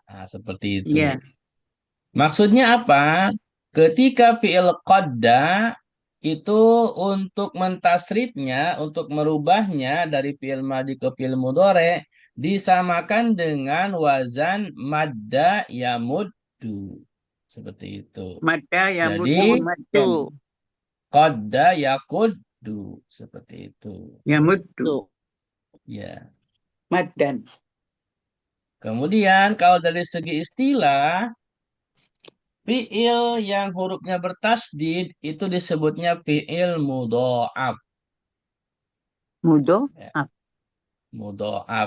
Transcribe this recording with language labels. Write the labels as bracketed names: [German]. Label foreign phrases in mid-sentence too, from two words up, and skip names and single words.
[Indonesian] Nah, seperti itu. Ya. Maksudnya apa? Ketika [Arabic] fi'il qadda [Indonesian] itu untuk mentasrifnya, untuk merubahnya dari [Arabic] fi'il madi [Indonesian] ke [Arabic] fi'il mudhari [Indonesian] disamakan dengan [Arabic] wazan madda yamuddu. [Indonesian] Seperti itu. [Arabic] Madda yamuddu [Indonesian] Jadi maddan. [Arabic] qadda yakuddu. [Indonesian] Seperti itu. Yamuddu Ya. maddan. Kemudian kalau dari segi istilah, fi'il yang hurufnya bertasdid itu disebutnya [Arabic] fi'il mudho'af. [Indonesian] Mudo Ya, apa? mudho'af.